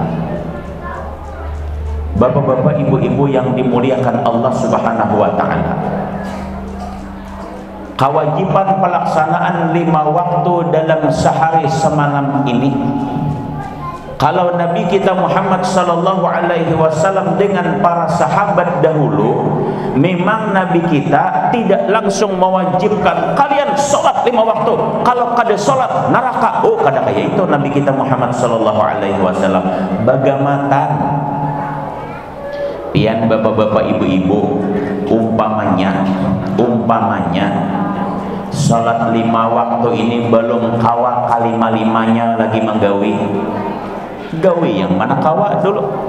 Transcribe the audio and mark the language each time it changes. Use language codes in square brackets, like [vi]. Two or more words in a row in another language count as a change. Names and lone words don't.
[id] Bapak-bapak, ibu-ibu yang dimuliakan Allah [ar] Subhanahu wa taala, [id] kewajiban pelaksanaan 5 waktu dalam sehari semalam ini, kalau Nabi kita Muhammad [ar] sallallahu alaihi wasallam [id] dengan para sahabat dahulu, memang Nabi kita tidak langsung mewajibkan kalian sholat 5 waktu, kalau [bjn] kada sholat [id] neraka. [bjn] Oh, kada kayak itu Nabi kita Muhammad [ar] sallallahu alaihi wasallam. [bjn] Bagaimana pian bapak-bapak ibu-ibu, umpamanya salat 5 waktu ini belum kawa kalima-limanya lagi menggawi yang mana kawa dulu.